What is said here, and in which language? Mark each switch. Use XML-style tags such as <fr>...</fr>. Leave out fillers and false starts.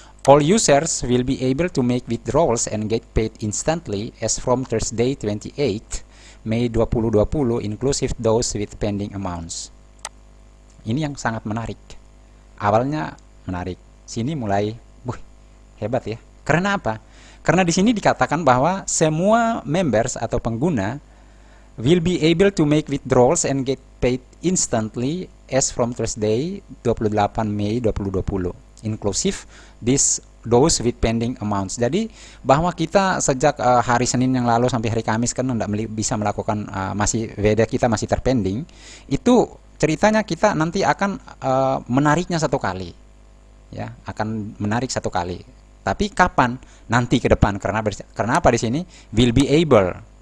<en>All users will be able to make withdrawals and get paid instantly as from Thursday 28 Mei 2020 inclusive those with pending amounts.</en> <id>Ini yang sangat menarik. Awalnya menarik, sini mulai hebat ya. Karena apa? Karena di sini dikatakan bahwa semua members atau pengguna</id> <en>will be able to make withdrawals and get paid instantly as from Thursday 28 Mei 2020 inclusive those with pending amounts.</en> <id>Jadi bahwa kita sejak hari Senin yang lalu sampai hari Kamis kan tidak bisa melakukan masih WD kita masih terpending, itu ceritanya kita nanti akan menariknya satu kali ya, akan menarik satu kali. Tapi kapan? Nanti ke depan. Karena apa di sini?</id> <en>Will be able.</en>